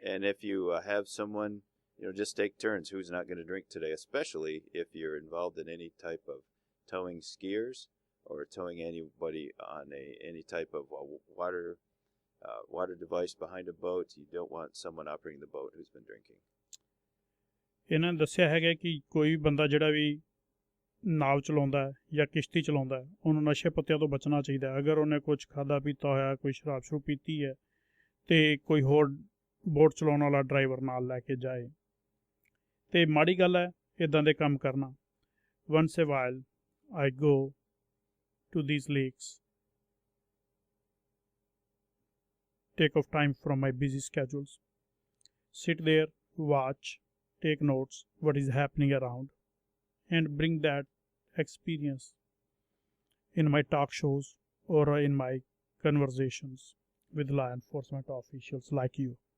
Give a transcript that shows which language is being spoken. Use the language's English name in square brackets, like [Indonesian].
[English] And if you have someone, just take turns. Who's not going to drink today? Especially if you're involved in any type of towing skiers or towing anybody on any type of water device behind a boat. You don't want someone operating the boat who's been drinking. [Punjabi] ਇਹਨਾਂ ਨੇ ਦੱਸਿਆ ਹੈਗਾ ਕਿ ਕੋਈ ਬੰਦਾ ਜਿਹੜਾ ਵੀ ਨਾਵ ਚਲਾਉਂਦਾ ਜਾਂ ਕਿਸ਼ਤੀ ਚਲਾਉਂਦਾ ਉਹਨੂੰ ਨਸ਼ੇ ਪੱਤਿਆਂ ਤੋਂ ਬਚਣਾ ਚਾਹੀਦਾ। ਅਗਰ ਉਹਨੇ ਕੁਛ ਖਾਧਾ ਪੀਤਾ ਹੋਇਆ, ਕੋਈ ਸ਼ਰਾਬ ਸ਼ਰੂਬ ਪੀਤੀ ਹੈ, ਅਤੇ ਕੋਈ ਹੋਰ ਬੋਟ ਚਲਾਉਣ ਵਾਲਾ ਡਰਾਈਵਰ ਨਾਲ ਲੈ ਕੇ ਜਾਏ। ਅਤੇ ਮਾੜੀ ਗੱਲ ਹੈ ਇੱਦਾਂ ਦੇ ਕੰਮ ਕਰਨਾ। [English] once a while I go to these lakes, take off time from my busy schedules, sit there, watch, take notes what is happening around, and bring that experience in my talk shows or in my conversations with law enforcement officials like you.